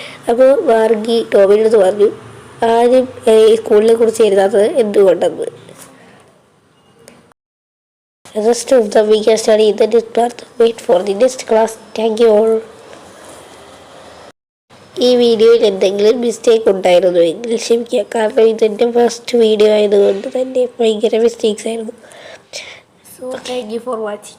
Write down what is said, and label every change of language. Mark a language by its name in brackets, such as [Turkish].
[Malayalam] അപ്പോൾ മാർഗി ടോമിയുടെ അടുത്ത് പറഞ്ഞു ആരും സ്കൂളിനെ കുറിച്ച് എഴുതാത്തത് എന്തുകൊണ്ടെന്ന്. [English] Rest of the week I study in the next class. Wait for the next class. Thank you all. [Malayalam] ഈ വീഡിയോയിൽ എന്തെങ്കിലും മിസ്റ്റേക്ക് ഉണ്ടായിരുന്നു എങ്കിൽ ക്ഷമിക്കുക. കാരണം ഇതെൻ്റെ ഫസ്റ്റ് വീഡിയോ ആയതുകൊണ്ട് തന്നെ ഭയങ്കര മിസ്റ്റേക്സ് ആയിരുന്നു. [English] So thank you for watching.